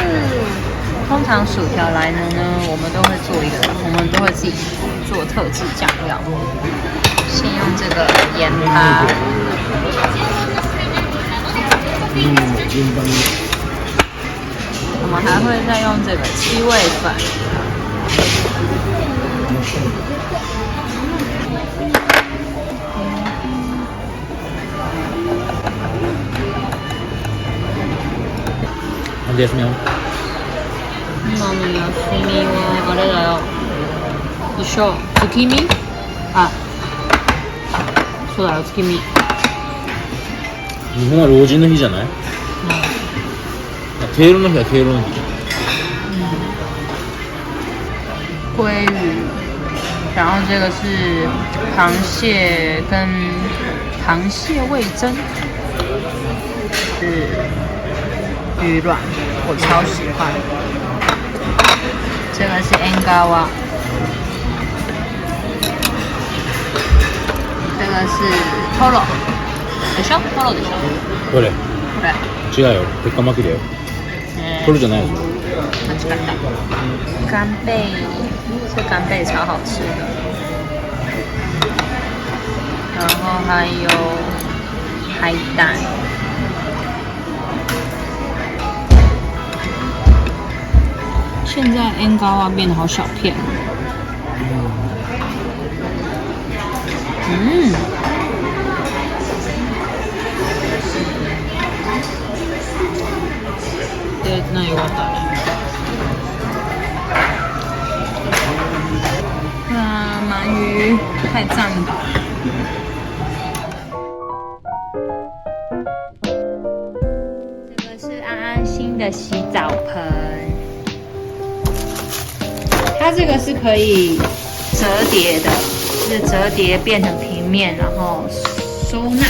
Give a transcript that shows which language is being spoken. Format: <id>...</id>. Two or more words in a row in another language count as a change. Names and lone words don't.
<zh>通常薯条来了呢，我们都会自己做特制酱料。先用这个盐巴。我们还会再用这个七味粉，</zh> <ja>なんで休みよ。今の休みはあれだよ。一緒。月見？あ、そうだよ、月見。日本は老人の日じゃない？敬老の日は敬老の日。</ja> <zh>鲑鱼，然后这个是螃蟹跟螃蟹味噌，是鱼卵，我超喜欢。这个是 Engawa， 这个是 Toro，</zh> <ja>でしょ？ Toro でしょ？どれ？これ。違うよ。鉄火巻きだよ。トロじゃないでしょ。間違った。</ja> <zh>干贝，这干贝超好吃的。然后还有海胆。现在 Engawa 变得好小片。</zh> <ja>で、那よかったね。</ja> <zh>哇，鳗鱼太赞了吧！这个是安安心的洗澡盆，它这个是可以折叠的，是折叠变成平面，然后收纳。</zh>